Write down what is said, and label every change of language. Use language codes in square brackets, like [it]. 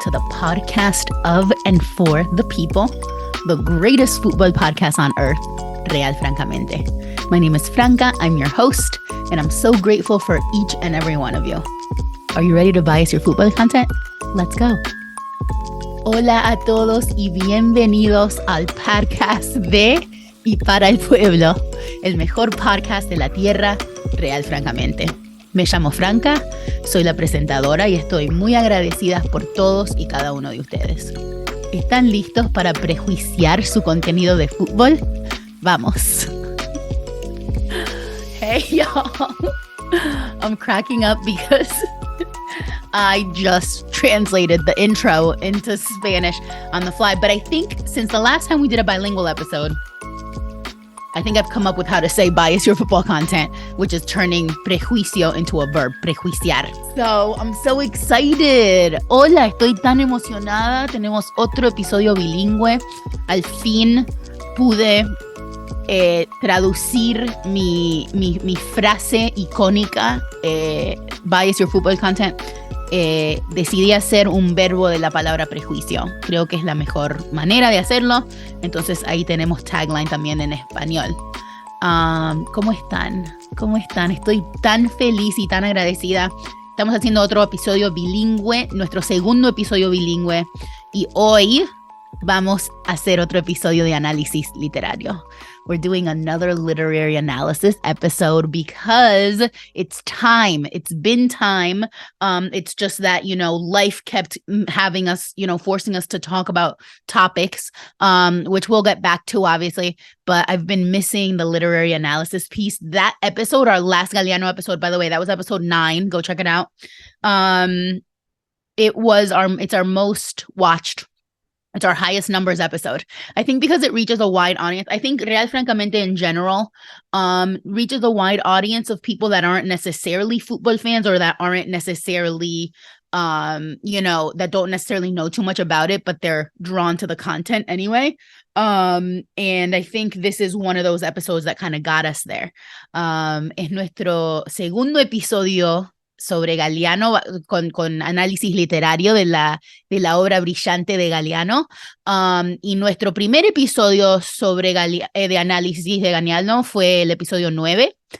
[en] podcast of and for the people, the greatest football podcast on earth, Francamente. My name is Franca, I'm your host, and I'm so grateful for each and every one of you. Are you ready to bias your football content? Let's go. [es] Hola a todos y bienvenidos al podcast de y para el pueblo, el mejor podcast de la tierra, Francamente. Me llamo Franca, soy la presentadora y estoy muy agradecida por todos y cada uno de ustedes. ¿Están listos para prejuiciar su contenido de fútbol? ¡Vamos! [en] Hey y'all! I'm cracking up because I just translated the intro into Spanish on the fly. But I think since the last time we did a bilingual episode, I think I've come up with how to say bias your football content, which is turning prejuicio into a verb, prejuiciar. So I'm so excited. [es] Hola, estoy tan emocionada. Tenemos otro episodio bilingüe. Al fin pude traducir mi frase icónica, [en] bias your football content. [es] Decidí hacer un verbo de la palabra prejuicio. Creo que es la mejor manera de hacerlo. Entonces ahí tenemos tagline también en español. ¿Cómo están? ¿Cómo están? Estoy tan feliz y tan agradecida. Estamos haciendo otro episodio bilingüe, nuestro segundo episodio bilingüe. Y hoy vamos a hacer otro episodio de análisis literario. [en] We're doing another literary analysis episode because it's time. It's been time. It's just that, life kept having us, forcing us to talk about topics, which we'll get back to, obviously. But I've been missing the literary analysis piece. That episode, our last Galeano episode, by the way, that was episode 9. Go check it out. It's our most watched. It's our highest numbers episode. I think because it reaches a wide audience. I think Real Francamente in general reaches a wide audience of people that aren't necessarily football fans or that aren't necessarily, that don't necessarily know too much about it, but they're drawn to the content anyway. And I think this is one of those episodes that kind of got us there. [es] Es nuestro segundo episodio sobre Galeano, con análisis literario de la obra brillante de Galeano. Y nuestro primer episodio sobre de análisis de Galeano fue el episodio 9.